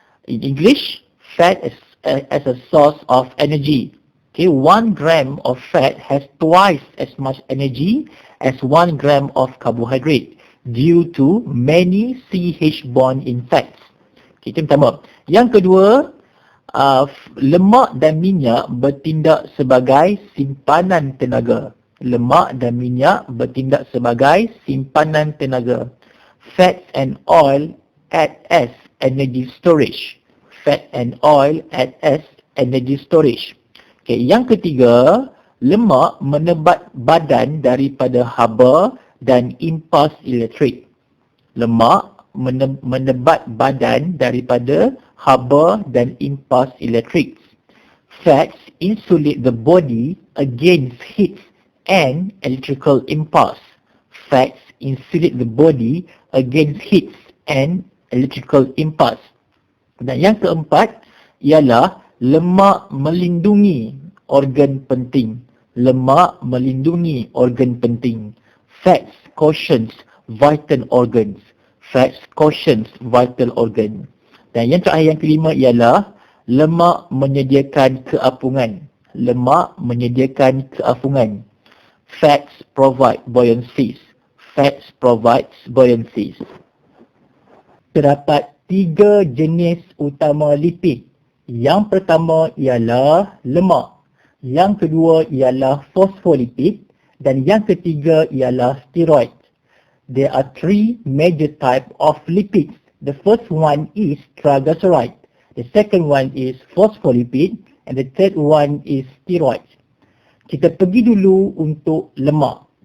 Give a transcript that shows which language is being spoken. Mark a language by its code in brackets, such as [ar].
[en] In English, fat is as a source of energy. Okay, 1 gram of fat has twice as much energy as 1 gram of carbohydrate due to many CH bond in fats. [ms] Okay, itu pertama. Yang kedua, lemak dan minyak bertindak sebagai simpanan tenaga. Lemak dan minyak bertindak sebagai simpanan tenaga. [en] Fats and oil act as energy storage. Fat and oil act as energy storage. [ms] Okay, yang ketiga, lemak menebat badan daripada haba dan impas elektrik. Lemak menebat badan daripada haba dan impas elektrik. [en] Fats insulate the body against heat and electrical impulse. Fats insulate the body against heat and electrical impulse. [ms] Dan yang keempat ialah lemak melindungi organ penting. Lemak melindungi organ penting. [en] Fats cautions vital organs. Fats cautions vital organ. [ms] Dan yang terakhir, yang kelima ialah lemak menyediakan keapungan. Lemak menyediakan keapungan. [en] Fats provide buoyancy. Fats provides buoyancy. [ms] Terdapat 3 jenis utama lipid. Yang pertama ialah lemak. Yang kedua ialah fosfolipid. Dan yang ketiga ialah steroid. [en] There are 3 major types of lipids. The first one is triglyceride. The second one is phospholipid. And the third one is steroid. [ms] Kita pergi dulu untuk lemak.